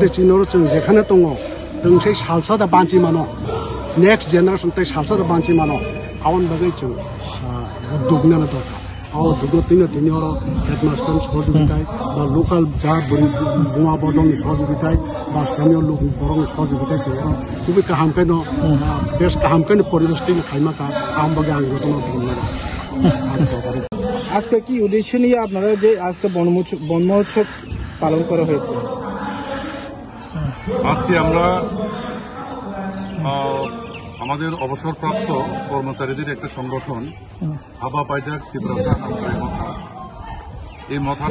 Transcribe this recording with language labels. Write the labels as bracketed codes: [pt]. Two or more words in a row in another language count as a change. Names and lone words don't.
[trp] चिनर जों जेखाने दङ दोंसे सालसादा बान्चि मानो [en] next generation [trp] तै सालसादा बान्चि मानो आवन बागै जों दुगनानो दरकार आव दुगतिनो तिनिहर हेडमास्टर सहयोगिताय बा लोकाल जा बुवा बदलनि सहयोगिताय बा स्थानीय लोक बरं सहयोगिताय जों खुबै गाहाम कायनो बेस गाहाम कायनो परिबेशनि खाइमाका आम बागै आं गतनो बुंनो [bn] আজকে কি উদ্দেশ্য নিয়ে আপনারা যে আজকে বন মহোৎসব পালন করা হয়েছে আজকে আমরা আমাদের অবসরপ্রাপ্ত কর্মচারীদের একটা সংগঠন [trp] হাবা পাইজাক [bn] টিপ্রাসা হামগ্রাই মথা এই মথার